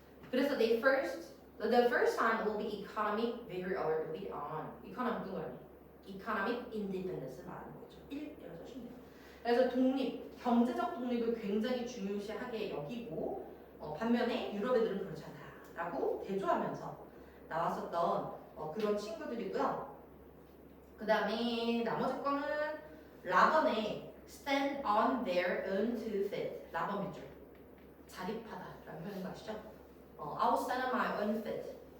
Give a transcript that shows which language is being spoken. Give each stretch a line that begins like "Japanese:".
Korean: 그래서
English: the first sign will be economic vigor or lead on. economic
Korean: 뭐라니?
English: economic independence
Korean: 말하는 거죠. 1이라고 써주시면 돼요. 그래서 독립, 경제적 독립을 굉장히 중요시하게 여기고 반면에 유럽 애들은 그렇지 않다라고 대조하면서 나왔었던 그런 친구들이고요. 그 다음에 나머지 거는 라번에
English: stand on their own two feet.
Korean: 라번 밑줄. 자립하다라는 표현인 거 아시죠?
English: I will stand on my own feet.